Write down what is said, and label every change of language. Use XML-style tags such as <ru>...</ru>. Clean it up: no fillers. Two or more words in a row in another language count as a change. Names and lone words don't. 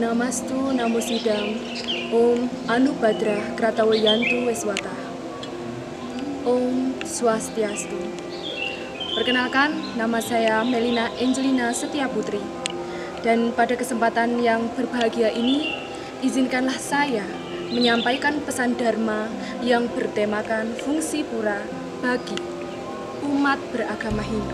<sa>Astu Namo Sidam Om Anubhadra Kratawayantu Weswata. Om Swastiastu.</sa> <id>Perkenalkan, nama saya Melina Angelina Setiaputri. Dan pada kesempatan yang berbahagia ini, izinkanlah saya menyampaikan pesan Dharma yang bertemakan fungsi pura bagi umat beragama Hindu.</id>